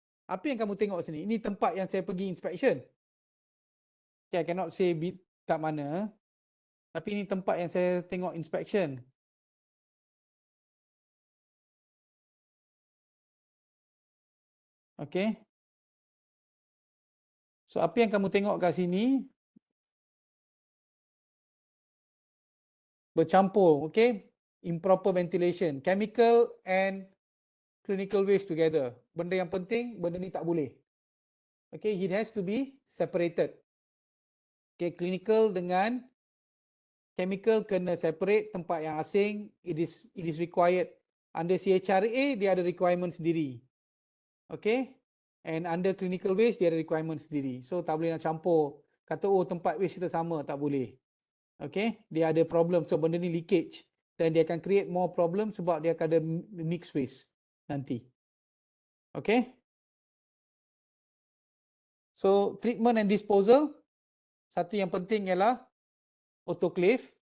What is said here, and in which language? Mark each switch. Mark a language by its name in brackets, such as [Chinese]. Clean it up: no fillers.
[Malay] Apa yang kamu tengok sini? Ini tempat yang saya pergi inspection. [English] Okay, I cannot say [Malay] kat mana, tapi ini tempat yang saya tengok inspection. Okay. So, apa yang kamu tengok kat sini? Bercampur, okay? [English] Improper ventilation, chemical and clinical waste together. [Malay] Benda yang penting, benda ni tak boleh. [English] Okay, it has to be separated. [Malay] Okay, clinical dengan chemical kena separate, tempat yang asing, [English] it is required. [Malay] Under CHRA, dia ada requirement sendiri. [English] Okay, and under clinical waste, [Malay] dia ada requirement sendiri. So, tak boleh nak campur. Kata, oh tempat waste kita sama, tak boleh. Okay, dia ada problem. So, benda ni leakage. Dan dia akan [English] create more problem [Malay] sebab dia akan ada [English] mixed waste [Malay] nanti. Okay. [English] So, treatment and disposal. [Malay] Satu yang penting ialah autoclave.